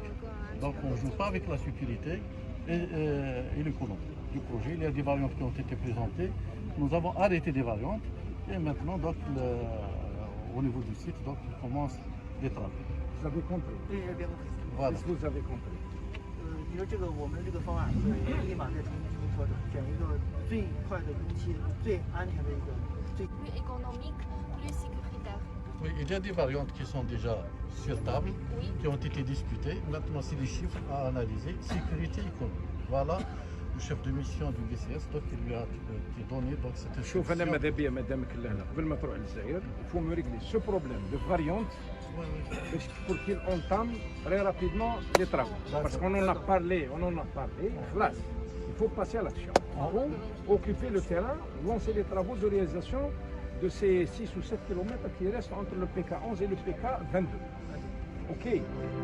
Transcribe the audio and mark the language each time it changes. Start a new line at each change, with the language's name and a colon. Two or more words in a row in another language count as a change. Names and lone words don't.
French: Donc on ne joue pas avec la sécurité et l'économie du projet. Il y a des variantes qui ont été présentées. Nous avons arrêté des variantes et maintenant donc, au niveau du site, donc, il commence des travaux. Vous avez compris. Voilà. Qu'est-ce que vous avez compris?
Chinese: 你说这个我们这个方案会立马在重新出调整，选一个最快的工期、最安全的一个最。
French: plus économique, plus sécuritaire. Oui, il y a des variantes qui sont déjà sur table, Oui. qui ont été discutées. Maintenant, c'est les chiffres à analyser. Sécurité économique. Voilà le chef de mission du BCS, donc il lui a été donné donc cette
Arabic: شوف انا
French: instruction.
Arabic: ماذا بيا مادامك لهنا قبل ما تروح للجزائر
French: il faut me régler ce problème de variante pour qu'il entame très rapidement les travaux. Parce qu'on en a parlé, خلاص. Il faut passer à l'action. Il faut occuper le terrain, lancer les travaux de réalisation de ces 6 ou 7 km qui restent entre le PK11 et le PK22.